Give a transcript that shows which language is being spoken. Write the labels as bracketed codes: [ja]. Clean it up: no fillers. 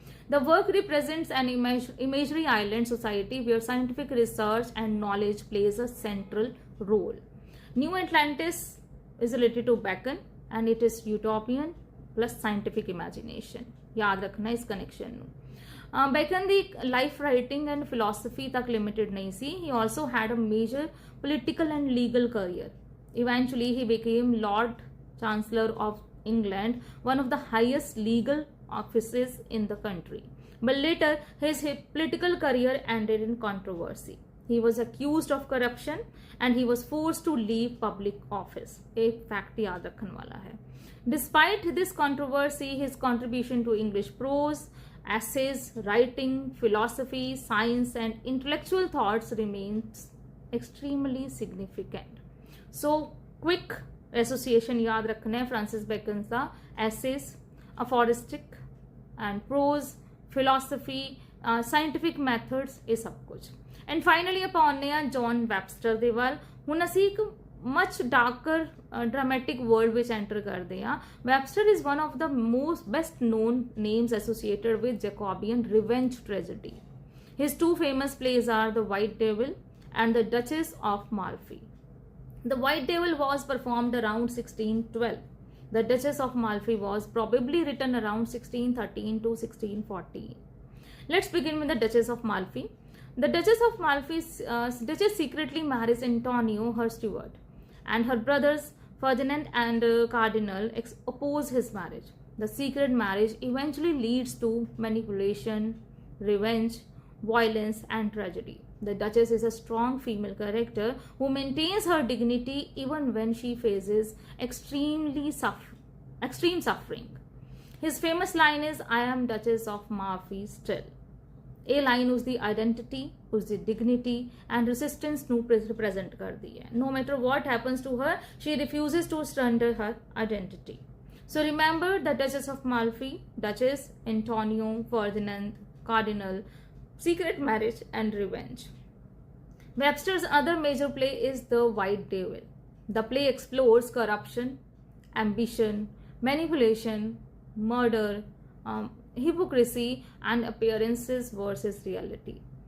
[en] The work represents an imaginary island society where scientific research and knowledge plays a central role. New Atlantis is related to Bacon and it is utopian plus scientific imagination. [hi] याद रखना इस connection [pa] ਨੂੰ. Bacon ਦੀ [en] life writing and philosophy [pa] ਤੱਕ limited ਨਹੀਂ ਸੀ. [en] He also had a major political and legal career. Eventually, he became Lord Chancellor of England, one of the highest legal offices in the country. But later, his political career ended in controversy. He was accused of corruption and he was forced to leave public office. [hi] एक fact याद रखने वाला है. [en] Despite this controversy, his contribution to English prose, essays, writing, philosophy, science, and intellectual thoughts remains extremely significant. So, quick association [hi] याद रखना है [en] Francis Bacon का essays, aphoristic and prose, philosophy, scientific methods, [hi] ये सब कुछ. [en] And finally [pa] ਆਪਾਂ ਆਉਂਦੇ ਹਾਂ ਜੌਨ ਵੈਬਸਟਰ ਦੇ ਵੱਲ. ਹੁਣ ਅਸੀਂ ਇੱਕ [en] much darker dramatic world which enter [pa] ਕਰਦੇ ਹਾਂ. [en] Webster is one of the most best known names associated with Jacobean revenge tragedy. His two famous plays are The White Devil and The Duchess of Malfi. The White Devil was performed around 1612. The Duchess of Malfi was probably written around 1613 to 1614. Let's begin with The Duchess of Malfi. The Duchess of Malfi's Duchess secretly marries Antonio, her steward, and her brothers Ferdinand and Cardinal oppose his marriage. The secret marriage eventually leads to manipulation, revenge, violence, and tragedy. The Duchess is a strong female character who maintains her dignity even when she faces extreme suffering. His famous line is, "I am Duchess of Malfi still." [pa] ਇਹ line ਉਸਦੀ identity, ਉਸਦੀ dignity and ਰੈਸਿਸਟੈਂਸ ਨੂੰ represent ਕਰਦੀ ਹੈ। [en] No matter what happens to her, she refuses to surrender her identity. So remember the Duchess of Malfi, Duchess, Antonio, Ferdinand, Cardinal, Secret Marriage and Revenge. Webster's other major play is The White Devil. The play explores corruption, ambition, manipulation, murder, hypocrisy and appearances versus reality.